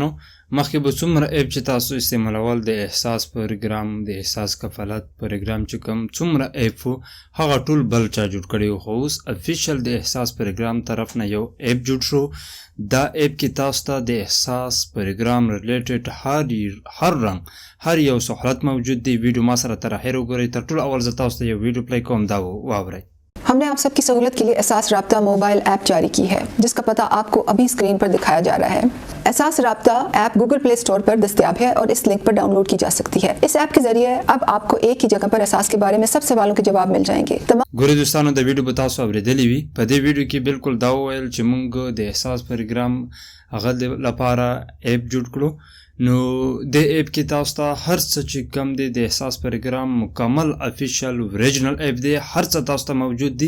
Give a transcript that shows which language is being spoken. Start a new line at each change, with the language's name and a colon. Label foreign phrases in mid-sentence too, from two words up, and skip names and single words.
Pashto: مخکې به څومره اپ چې تاسو استعمالول د احساس پروګرام د احساس کفالت پروګرام چې کوم څومره اپ وو هغه ټول بل چا جوړ کړی وو، خو اوس افیشل د احساس پروګرام طرف نه یو اپ جوړ شو. دا اپ کې تاسو ته د احساس پروګرام ریلیټډ هر رنګ هر یو سہولت موجود دی. ویډیو ما سره تر اخره وګورئ. تر ټولو اول زه تاسو ته یو ویډیو پلی کوم، دا واورئ.
Urdu: ہم نے آپ سب کی سہولت کے لیے احساس رابطہ
English: mobile app
Urdu: جاری کی ہے، جس کا پتہ آپ کو ابھی اسکرین پر دکھایا جا رہا ہے. احساس رابطہ ایپ گوگل پلے اسٹور پر دستیاب ہے اور اس لنک پر ڈاؤن لوڈ کی جا سکتی ہے. اس ایپ کے ذریعے اب آپ کو ایک ہی جگہ پر احساس کے بارے میں سب سوالوں کے جواب مل جائیں گے.
Pashto: ګورئ دوستانو، د ویډیو به تاسو اورېدلی وي. په دې ویډیو کې بالکل دا وویل چې موږ د احساس پروګرام هغه لپاره اپ جوړ کړو. نو د اپ کې تاسو ته هر څه چې کم دی د احساس پروګرام مکمل
English: official original app
Pashto: دی، هر څه تاسو ته موجود دی.